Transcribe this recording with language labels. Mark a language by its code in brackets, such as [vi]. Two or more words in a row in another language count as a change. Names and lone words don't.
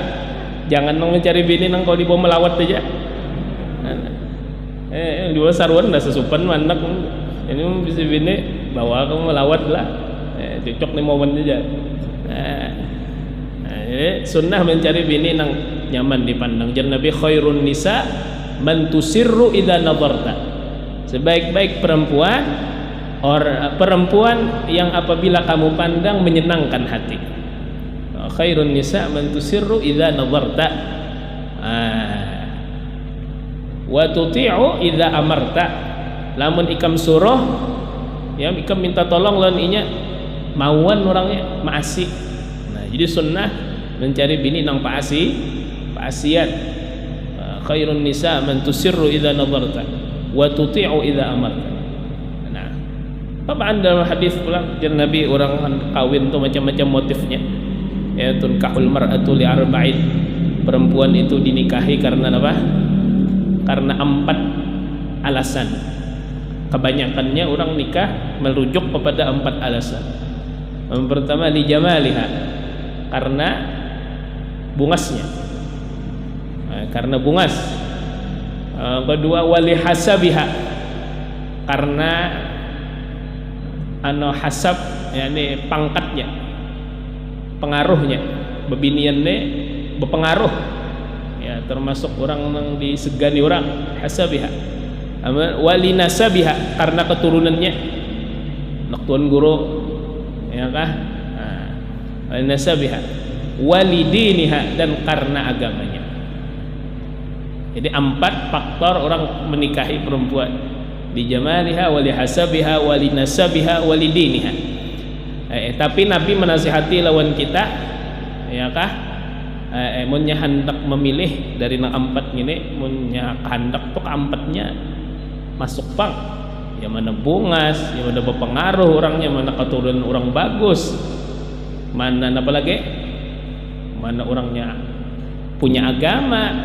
[bjn] Jangan nang mencari bini nang kau di bawah melawat aja. Di bawah saruan dah sesupan mandak. Ini bisa bini bawa kamu melawat lah. Cocok nih momen aja. Sunnah mencari bini nang nyaman dipandang. Jar Nabi [ar] khairun nisa man tusirru idza nadarta. [bjn] Sebaik-baik perempuan perempuan yang apabila kamu pandang menyenangkan hati. [ar] Khairun nisa man tusirru idza nadarta. Wa tuti'u idza amarta. [bjn] Lamun ikam suruh ya ikam minta tolong lawan inya mauan orangnya maasi. Nah, jadi sunnah mencari bini nang paasian. [ar] Khairun nisa man tusirru idza nadarta wa tuti'u idza amarta. [bjn] Nah, apaan dalam hadis pulang jan Nabi orang kawin tuh macam-macam motifnya. [ar] Ya tunkahul mar'atu li arba'in. [bjn] Perempuan itu dinikahi karena apa? Karena 4 alasan. Kebanyakannya orang nikah merujuk kepada 4 alasan. Yang pertama [ar] li jamaliha, [bjn] karena bungasnya. Karena bungas. Kedua [ar] wali hasabiha, [bjn] karena hasab yakni pangkatnya, pengaruhnya, bebiniannya berpengaruh. Ya, termasuk orang yang disegani orang, hasabiha. [ar] Wali nasabiha, [bjn] karena keturunannya, anak tuan guru, ya kah? [ar] Wali nasabiha, wali diniha, [bjn] dan karena agamanya. Jadi 4 faktor orang menikahi perempuan. [ar] Di jamaliha, wali hasabiha, wali nasabiha, wali diniha. [bjn] Tapi Nabi menasihati lawan kita, ya kah? Munnya hendak memilih dari nang 4 gini, munnya hendak tuh keempatnya masuk pang, yang mana bungas, yang mana berpengaruh orangnya, mana keturunan orang bagus, mana apa lagi, mana orangnya punya agama.